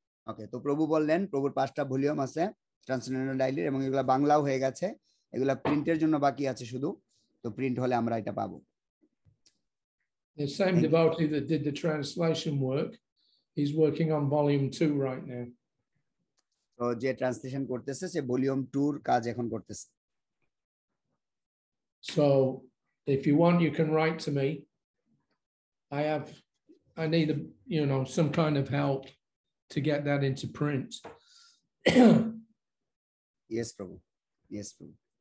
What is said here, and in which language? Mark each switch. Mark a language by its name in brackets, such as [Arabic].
[Bangla] ওকে, তো প্রভু বললেন প্রভুর 5টা ভলিউম আছে ট্রান্সলেশনাল ডাইরির এবং এগুলা বাংলাও হয়ে গেছে, এগুলা প্রিন্টের জন্য বাকি আছে শুধু, তো প্রিন্ট হলে আমরা এটা পাবো। [English] The same devotee that did the translation work, he's working on volume 2 right now. [Bangla] তো যে ট্রান্সলেশন করতেছে সে ভলিউম 2 এর কাজ এখন করতেছে। [English] So if you want, you can write to me. I need some kind of help to get that into print. Yes, Prabhu. Yes, Prabhu.